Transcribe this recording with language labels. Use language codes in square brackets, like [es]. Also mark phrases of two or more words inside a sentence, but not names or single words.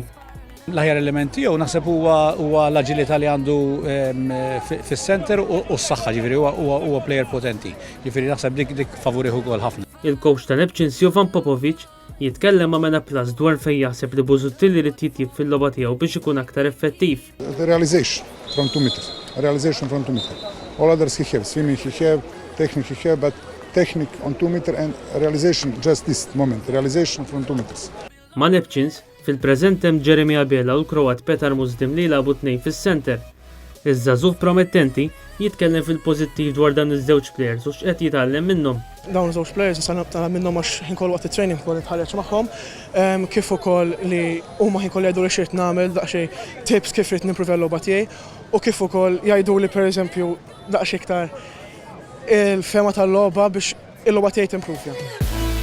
[mt] L-aħjar element tiegħu naħseb huwa l-aġilità li għandu fis-center u s-saħħa, ġifieri huwa plejer potenti. Ġifieri naħseb dik favorih ukoll ħafna. Il-coach ta' Neptunes Jovan Popovic jitkellem ma' Mena Plus dwar fejn jaħseb li Busuttil irid jitjib fil-logħba tiegħu biex ikun aktar effettiv. [en] The realization from 2 meters. Realization from 2 meters. All others he have, swimming he have, technique he have, but technique on 2 meters and realization just this moment. Realization from 2 meters. [mt] Ma' Neptunes fil-preżent hemm Jeremy Abela u l-Kroat Petar Musdim li jilagħbu tnejn fis-center. Iż-żagħżugħ promettenti jitkellem fil-pożittiv dwar dan iż-żewġ plejers u x'qed jitgħallem minnhom. Dawn iż-żewġ plejers nista' naqtala minnhom għax ħinkoll waqt it-training ukoll nitħarreġ magħhom, kif ukoll li huma ħinkoll jgħidu li x'irt nagħmel daqsxejn tips kif rid nimprovja l-logħba tiegħi u kif ukoll jgħidu li pereżempju daqsxejn iktar il-fema tal-logħba biex il-logħba tiegħi timprovja.